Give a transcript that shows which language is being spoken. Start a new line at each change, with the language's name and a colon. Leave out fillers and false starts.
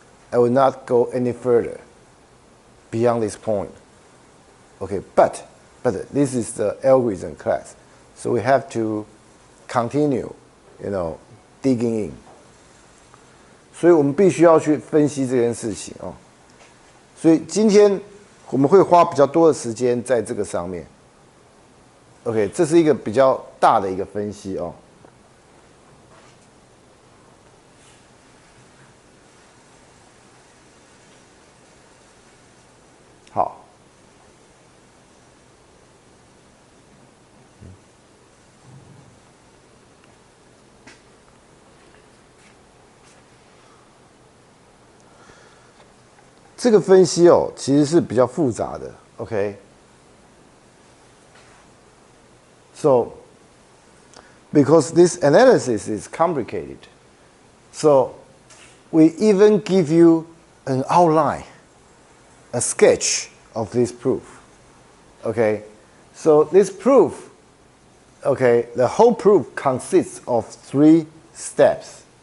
English: I will not go any further beyond this point. Okay, but this is the algorithm class, so we have to continue, digging in.
Chinese: 所以我们必须要去分析这件事情哦。所以今天我们会花比较多的时间在这个上面。 OK， 这是一个比较大的一个分析哦。好。这个分析哦，其实是比较复杂的 ，OK。
English: So, because this analysis is complicated, so we even give you an outline, a sketch of this proof. Okay, so this proof, okay, the whole proof consists of 3 steps.